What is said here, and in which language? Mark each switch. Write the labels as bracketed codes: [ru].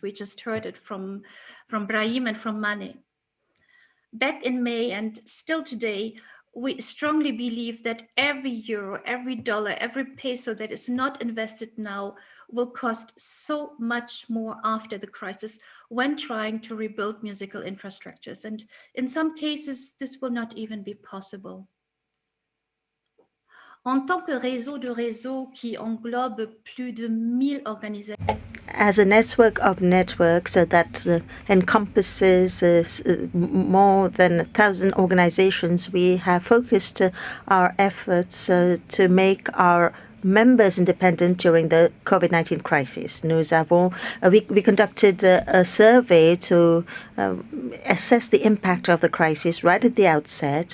[en] We just heard it from Brahim and from Mane. Back in May and still today, we strongly believe that every euro, every dollar, every peso that is not invested now will cost so much more after the crisis when trying to rebuild musical infrastructures. And in some cases, this will not even be possible. [fr] En tant que réseau de réseaux qui englobe plus de 1000 organisations. [en] As a network of networks that encompasses more than 1,000 organizations, we have focused our efforts to make our members independent during the COVID-19 crisis. We conducted a survey to assess the impact of the crisis right at the outset.